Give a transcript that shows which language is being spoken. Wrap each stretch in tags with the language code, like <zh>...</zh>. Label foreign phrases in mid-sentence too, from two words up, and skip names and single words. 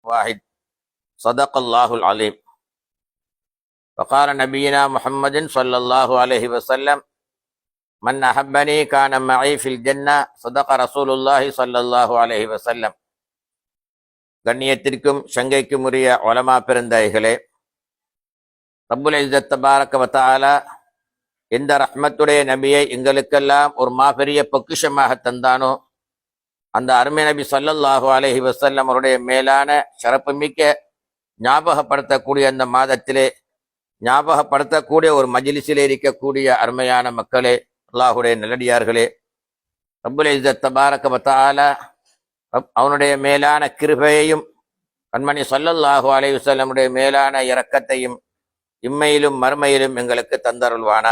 <ar>واحد صدق الله العليم. وقال نبينا محمد صلى الله عليه وسلم من أحبني كان معي في الجنة صدق رسول الله صلى الله عليه وسلم.</ar> <ta>கண்ணியத்திற்கும் சங்கைக்கும் உரிய உலமா பெருந்தாய்களே,</ta> <ar>رب العزة تبارك وتعالى</ar> <ta>எந்த ரஹ்மத்துடைய நபியை எங்களுக்கெல்லாம் ஒரு மாபெரிய பொக்கிஷமாக தந்தானோ அந்த அருமை நபி</ta> <ar>صلى الله عليه وسلم</ar> <ta>அவருடைய மேலான சிறப்புமிக்க ஞாபகப்படுத்தக்கூடிய அந்த மாதத்திலே ஞாபகப்படுத்தக்கூடிய ஒரு மஜ்லிஸிலே இருக்கக்கூடிய அருமையான மக்களே, அல்லாஹுடைய நல்லடியார்களே,</ta> <ar>رب العزة تبارك وتعالى</ar> <ta>அவனுடைய மேலான கிருபையையும் கண்மணி</ta> <ar>صلى الله عليه</ar> <ta>வஸல்லமுடைய மேலான இரக்கத்தையும் இம்மையிலும் மறுமையிலும் எங்களுக்கு தந்தருள்வானாக.</ta>